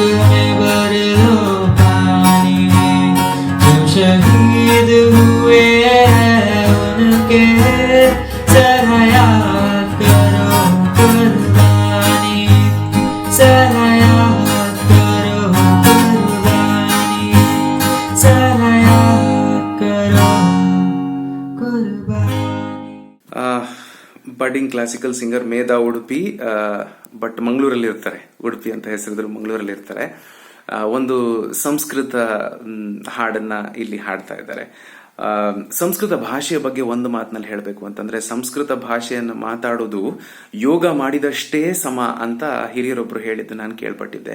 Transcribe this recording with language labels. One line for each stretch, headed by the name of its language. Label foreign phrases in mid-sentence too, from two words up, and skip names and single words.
Hindi: में भर लो पानी, जो शहीद हुए हैं उनके जरा याद करो कुर्बानी, जरा याद करो कुर्बानी, जरा याद करो कुर्बानी।
English: budding classical singer
Kannada: ಮೇಧಾ ಉಡುಪಿ, ಬಟ್ ಮಂಗಳೂರಲ್ಲಿ ಇರ್ತಾರೆ. ಉಡುಪಿ ಅಂತ ಹೆಸರಿದ್ರು ಮಂಗಳೂರಲ್ಲಿ ಇರ್ತಾರೆ. ಒಂದು ಸಂಸ್ಕೃತ ಹಾಡನ್ನ ಇಲ್ಲಿ ಹಾಡ್ತಾ ಇದ್ದಾರೆ. ಸಂಸ್ಕೃತ ಭಾಷೆಯ ಬಗ್ಗೆ ಒಂದು ಮಾತಿನಲ್ಲಿ ಹೇಳಬೇಕು ಅಂತಂದ್ರೆ, ಸಂಸ್ಕೃತ ಭಾಷೆಯನ್ನು ಮಾತಾಡೋದು ಯೋಗ ಮಾಡಿದಷ್ಟೇ ಸಮ ಅಂತ ಹಿರಿಯರೊಬ್ರು ಹೇಳಿದ್ದು ನಾನು ಕೇಳ್ಪಟ್ಟಿದ್ದೆ.